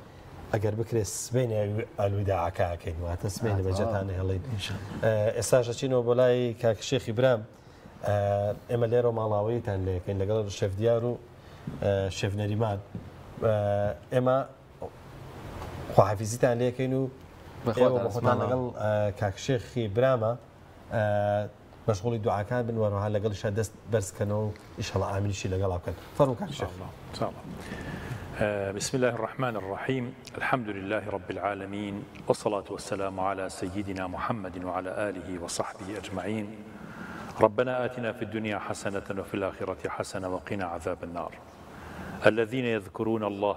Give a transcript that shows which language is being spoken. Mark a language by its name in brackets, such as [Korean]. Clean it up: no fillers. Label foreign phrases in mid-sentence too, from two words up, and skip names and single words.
[Central Kurdish] ئەگەر بکرێت سبێنی ئەلووداعکەکەین واتە سبێنی بەجێتانە هێڵین ئێستاژە چینەوە بۆ لای کاکشێخی برام ئێمە لێرە ماڵاوەیتان لێەکەین لەگەڵ شێفدیار و شێفنەریمان ئێمە خواحافیزیتان لێەکەین و بەخۆتان لەگەڵ کاکشێخی برامە مەشغوڵی دوعاکان بن وەڕەها لەگەڵیشە دەست بەرزکەنەوە و ئیشەڵا ئامینیشی لەگەڵ بکەن فەرموو کاکشێخ. [Arabic] بسم الله الرحمن الرحيم الحمد لله رب العالمين والصلاة والسلام على سيدنا محمد وعلى آله وصحبه أجمعين ربنا آتنا في الدنيا حسنة وفي الآخرة حسنة وقنا عذاب النار الذين يذكرون الله